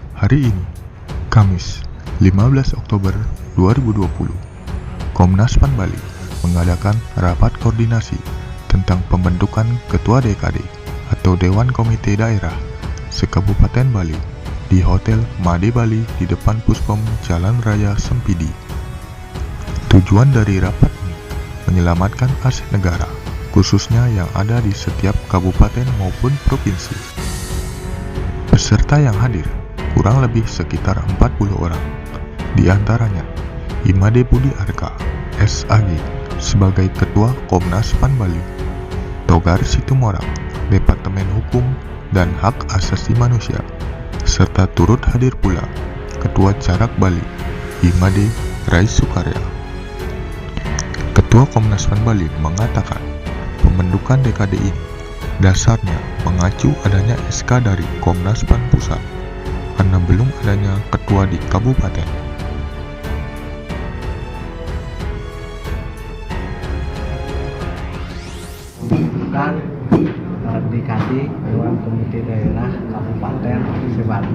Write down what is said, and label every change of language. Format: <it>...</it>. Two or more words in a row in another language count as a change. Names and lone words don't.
<id>Hari ini, Kamis, 15 Oktober 2020, Komnas PAN Bali mengadakan rapat koordinasi tentang pembentukan Ketua DKD atau Dewan Komite Daerah se-Kabupaten Bali di Hotel Made Bali di depan Puspom Jalan Raya Sempidi. Tujuan dari rapat ini menyelamatkan aset negara, khususnya yang ada di setiap kabupaten maupun provinsi. Peserta yang hadir kurang lebih sekitar 40 orang, di antaranya Imade Budi Arka, SAG, sebagai Ketua Komnas PAN Bali, Togar Situmorang, Departemen Hukum dan Hak Asasi Manusia, serta turut hadir pula Ketua Carak Bali, Imade Rais Sukarya. Ketua Komnas PAN Bali mengatakan pembentukan DKD ini dasarnya mengacu adanya SK dari Komnas PAN Pusat karena belum adanya ketua di kabupaten. Pembentukan DKD Dewan Komite Daerah Kabupaten Bali.</id>